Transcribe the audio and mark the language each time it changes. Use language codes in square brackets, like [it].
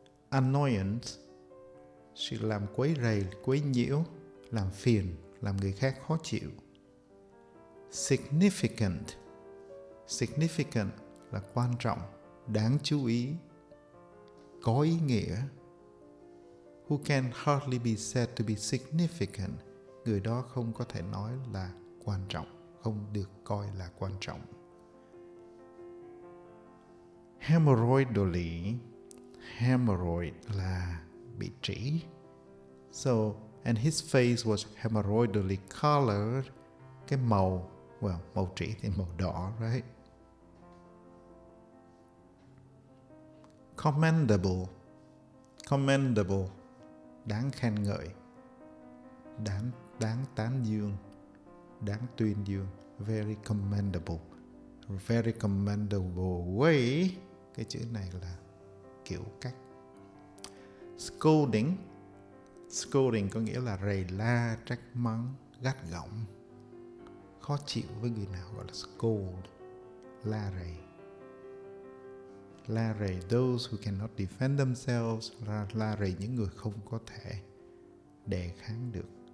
[vi] Annoyance, sự làm quấy rầy, quấy nhiễu, làm phiền, làm người khác khó chịu. Significant, significant là quan trọng, đáng chú ý, có ý nghĩa. [en] Who can hardly be said to be significant. [vi] Người đó không có thể nói là quan trọng, không được coi là quan trọng. Hemorrhoidally, hemorrhoid là bị trĩ. [en] So, and his face was hemorrhoidally colored. [vi] Cái màu, màu trĩ thì màu đỏ, [en] right? [vi] Commendable, commendable, đáng khen ngợi, đáng tán dương, đáng tuyên dương. [en] Very commendable, very commendable way. [vi] Cái chữ này là kiểu cách. Scolding, scolding có nghĩa là rầy la, trách mắng, gắt gỏng, khó chịu với người nào gọi là scold, la rầy. La rầy [en] those who cannot defend themselves, [vi] la rầy những người không có thể đề kháng được.